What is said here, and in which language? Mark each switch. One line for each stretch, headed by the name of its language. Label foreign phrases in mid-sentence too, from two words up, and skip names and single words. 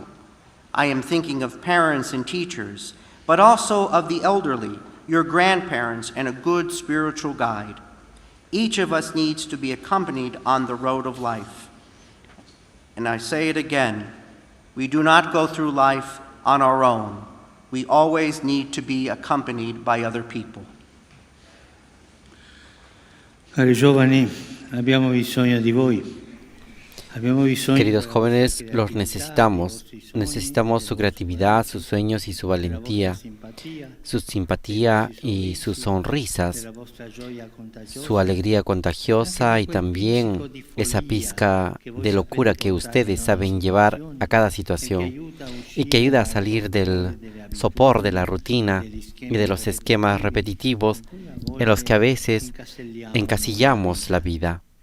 English: I am thinking of parents and teachers, but also of the elderly, your grandparents, and a good spiritual guide. Each of us needs to be accompanied on the road of life. And I say it again, we do not go through life on our own. We always need to be accompanied by other people.
Italian: Cari giovani, abbiamo bisogno di voi.
Spanish: Queridos jóvenes, los necesitamos. Necesitamos su creatividad, sus sueños y su valentía, su simpatía y sus sonrisas, su alegría contagiosa y también esa pizca de locura que ustedes saben llevar a cada situación y que ayuda a salir del sopor de la rutina y de los esquemas repetitivos en los que a veces encasillamos la vida.